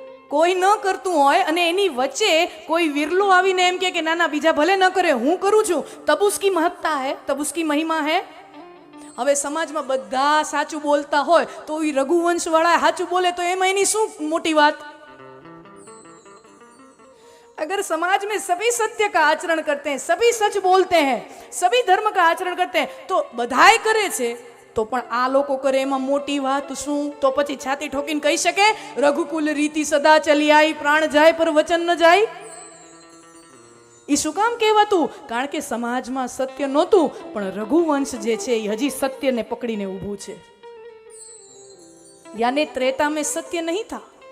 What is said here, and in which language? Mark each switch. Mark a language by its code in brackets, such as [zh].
[gu] કોઈ ન કરતું હોય અને એની વચ્ચે કોઈ વિરલો આવીને એમ કે ના ના બીજા ભલે ન કરે હું કરું છું, [hi] તબ ઉસકી મહત્તા હે, તબ ઉસકી મહિમા હે. [gu] હવે સમાજમાં બધા સાચું બોલતા હોય તો એ રઘુવંશ વાળા સાચું બોલે તો એમાં એની શું મોટી વાત? [hi] अगर समाज में सभी सत्य का आचरण करते हैं, सभी सच बोलते हैं, सभी धर्म का आचरण करते हैं, तो बधाई करे [gu] છે તો પણ આ લોકો કરે એમાં મોટી વાત શું? તો પછી છાતી ઠોકીને કહી શકે [hi] રઘુકુલ રીતિ સદા ચલી આવી, પ્રાણ જાય પર વચન ન જાય? [gu] એ શું કામ કહેવાતું? કારણ કે સમાજમાં સત્ય નહોતું, પણ રઘુવંશ જે છે એ હજી સત્યને પકડીને ઊભું છે. [hi] યાને ત્રેતા में સત્ય નહીં था.